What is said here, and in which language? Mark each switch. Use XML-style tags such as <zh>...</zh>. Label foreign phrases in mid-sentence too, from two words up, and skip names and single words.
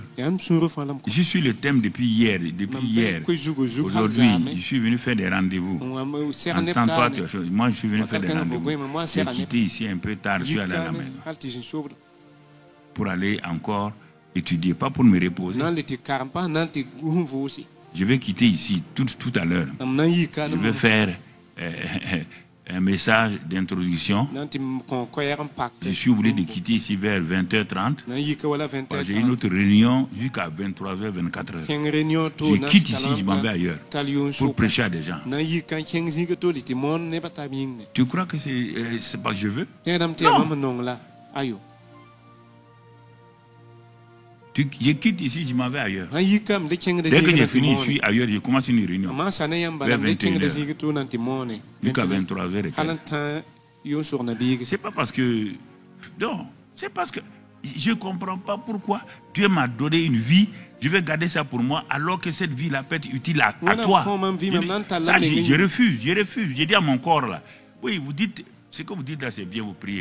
<fr>Je suis le thème depuis hier. Aujourd'hui, je suis venu faire des rendez-vous. Entends-toi, moi, je suis venu faire des rendez-vous. J'ai quitté ici un peu tard, je suis allé à la maison. Pour aller encore étudier, pas pour me reposer.</fr> <mos>nan le tɩ karem pas nan tɩ gun vʋʋse</mos> <fr>Je vais quitter ici tout à l'heure.</fr> <mos>m nan yika</mos> <fr>Je vais faire un message d'introduction.</fr> <mos>nan tɩ m kõ koɛɛg n pak</mos> <fr>Je suis obligé de quitter ici vers 20h30.</fr> <mos>nan yika wala 20</mos> <fr>J'ai une autre réunion jusqu'à 23h, 24h.</fr> <mos>kẽng réunion to</mos> <fr>Je quitte ici, je m'en vais ailleurs</fr> <mos>tal yʋʋn</mos> <fr>pour</fr> <mos>sʋka</mos> <fr>prêcher à des gens.</fr> <mos>nan yika n kẽng zĩig to le tɩ moon nebã tab yĩngne</mos> <fr>Tu crois que c'est pas que je veux?</fr> <mos>tẽedame tɩ ya mam nong la ayo</mos> <fr>Je quitte ici, je m'en vais ailleurs.</fr> <mos>nan yika m de kẽngda</mos> <fr>Dès que</fr> <mos>zĩig</mos> <fr>j'ai</fr> <mos>nan tɩ</mos> <fr>fini, je</fr> <mos>moone</mos> <fr>suis ailleurs, je commence une réunion</fr> <mos>mam sã ne yãmb bala m de kẽngda zĩig to nan tɩ moone</mos> <fr>jusqu'à 23h et</fr> <mos>hal n</mos> <fr>quelques.</fr> <mos>tã yʋʋn sʋg na biige</mos> <fr>C'est pas parce que... Non, c'est parce que je ne comprends pas pourquoi Dieu m'a donné une vie, je vais garder ça pour moi, alors que cette vie-là peut être utile à toi. Je refuse. J'ai dit à mon corps là, oui, vous dites, ce que vous dites là, c'est bien, vous priez.</fr>